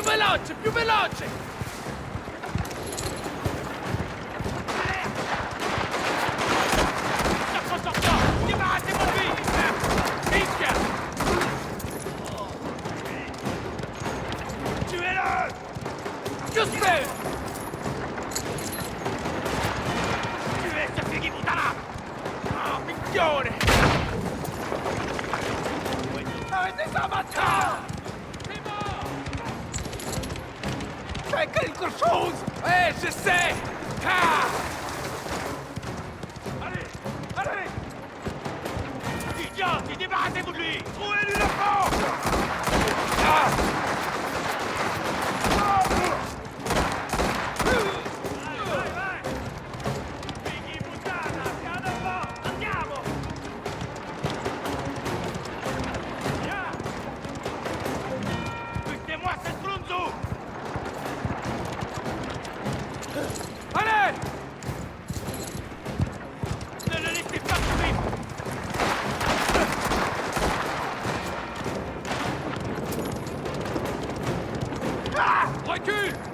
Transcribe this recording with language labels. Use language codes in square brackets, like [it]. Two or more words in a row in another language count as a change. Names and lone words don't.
[it] veloce, più veloce! [fr] Sortons! Débarrassez-moi de lui! Minchia! Tuez-le! [it] Giusto! [fr] Tuez ce [it] figlio di puttana! Ah, minchione! [fr] Arrêtez ça maintenant! C'est mort! Fais quelque chose! Ouais, je sais! Ah! Allez! Allez! Idiot! Débarrassez-vous de lui! Trouvez-lui le fond! [it] Ah! Figli puttana! Piano un po'! Andiamo! [fr] Viens! Buttez-moi ce stronzo! Allez! Ne le laissez pas tomber! Ah! Recule!